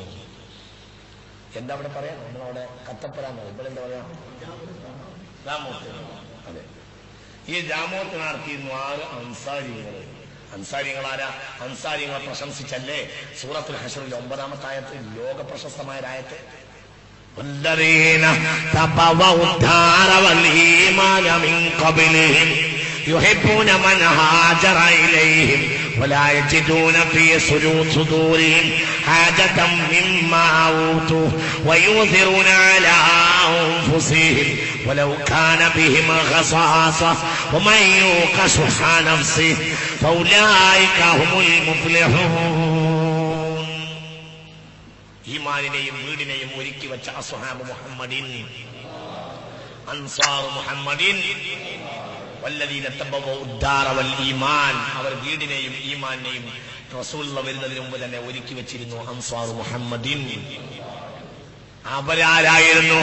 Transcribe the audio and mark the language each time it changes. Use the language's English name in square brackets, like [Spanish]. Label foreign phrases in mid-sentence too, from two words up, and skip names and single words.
[Malayalam] എന്താ അവിടെ പറയാ? നമ്മളവിടെ കത്തപ്പരാന്നോ ഇവിടെ എന്താ പറയാ? ജാമോത്ത്. അതെ, ഈ ജാമോത്ത് നടത്തിയിരുന്നു ആറ് അൻസാരികള്. അൻസാരികൾ ആരാ? അൻസാരികളെ പ്രശംസിച്ചല്ലേ സൂറത്തുൽ ഹശറിൽ 9-ാമത്തെ ആയത്ത്, ലോക പ്രശസ്തമായ ആയത്ത്. [Arabic] والذين تبوأوا الدار والإيمان من قبلهم يحبون من هاجر إليهم ولا يجدون في صدورهم حاجة مما أوتوا ويؤثرون على أنفسهم ولو كان بهم خصاصة ومن يوق شح نفسه فأولئك هم المفلحون. [Malayalam] ഈമാനിനെയും വീടിനെയും ഒരുക്കി വെച്ച [Arabic] أصحاب محمد, أنصار محمد, والذين تبوءوا الدار والإيمان, [Malayalam] അവർ വീടിനെയും ഈമാനിനെയും റസൂലുള്ളാഹി വരുന്നതിന് മുമ്പ് തന്നെ ഒരുക്കി വെച്ചിരുന്നു. [Arabic] أنصار محمد [Malayalam] അവരാരായിരുന്നു?